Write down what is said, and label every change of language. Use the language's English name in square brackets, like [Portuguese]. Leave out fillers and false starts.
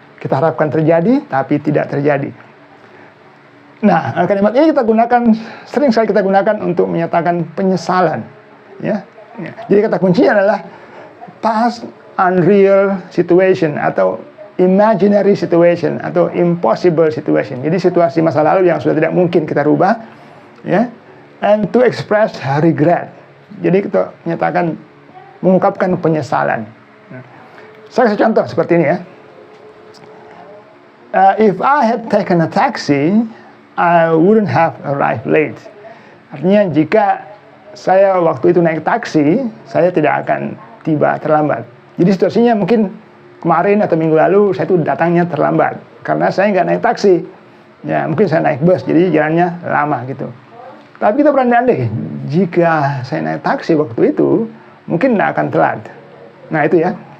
[Indonesian] Kita harapkan terjadi, tapi tidak terjadi. Nah, kalimat ini sering sekali kita gunakan untuk menyatakan penyesalan. Ya. Jadi kata kuncinya adalah past unreal situation atau imaginary situation atau impossible situation. Jadi situasi masa lalu yang sudah tidak mungkin kita rubah. [English] Ya, and to express regret. [Indonesian] Jadi kita mengungkapkan penyesalan. Saya kasih contoh seperti ini, ya. [English] If I had taken a taxi, I wouldn't have arrived late. [Indonesian] Artinya jika saya waktu itu naik taksi, saya tidak akan tiba terlambat. Jadi situasinya mungkin kemarin atau minggu lalu saya itu datangnya terlambat karena saya nggak naik taksi. Ya, mungkin saya naik bus, jadi jalannya lama gitu. Tapi kita berandai-andai, jika saya naik taksi waktu itu, mungkin tidak akan telat. Nah, itu, ya.